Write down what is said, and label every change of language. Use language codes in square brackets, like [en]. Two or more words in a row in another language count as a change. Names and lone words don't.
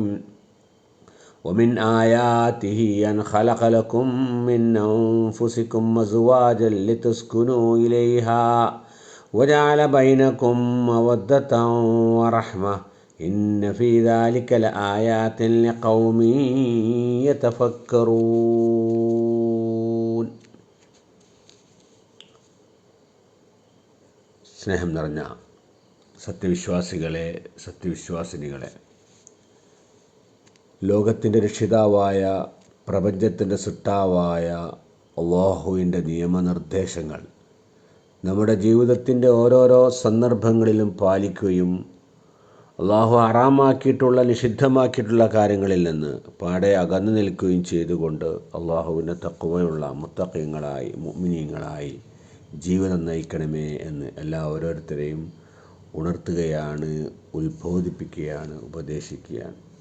[ar] ومن آياته أن خلق لكم من أنفسكم أزواجا لتسكنوا إليها وجعل بينكم مودة ورحمة إن في ذلك لآيات لقوم يتفكرون. [ml] സ്നേഹം നിറഞ്ഞ സത്യവിശ്വാസികളെ, സത്യവിശ്വാസിനികളെ, ലോകത്തിൻ്റെ രക്ഷിതാവായ, പ്രപഞ്ചത്തിൻ്റെ സൃഷ്ടാവായ അല്ലാഹുവിൻ്റെ നിയമനിർദ്ദേശങ്ങൾ നമ്മുടെ ജീവിതത്തിൻ്റെ ഓരോരോ സന്ദർഭങ്ങളിലും പാലിക്കുകയും അല്ലാഹു ഹറാമാക്കിയിട്ടുള്ള, നിഷിദ്ധമാക്കിയിട്ടുള്ള കാര്യങ്ങളിൽ നിന്ന് പാടെ അകന്നു നിൽക്കുകയും ചെയ്തുകൊണ്ട് അല്ലാഹുവിൻ്റെ തഖ്വയുള്ള മുത്തഖീങ്ങളായി, മുഅ്മിനീങ്ങളായി ജീവിതം നയിക്കണമേ എന്ന് ഓരോരുത്തരെയും ഉണർത്തുകയാണ്, ഉത്ബോധിപ്പിക്കുകയാണ്, ഉപദേശിക്കുകയാണ്.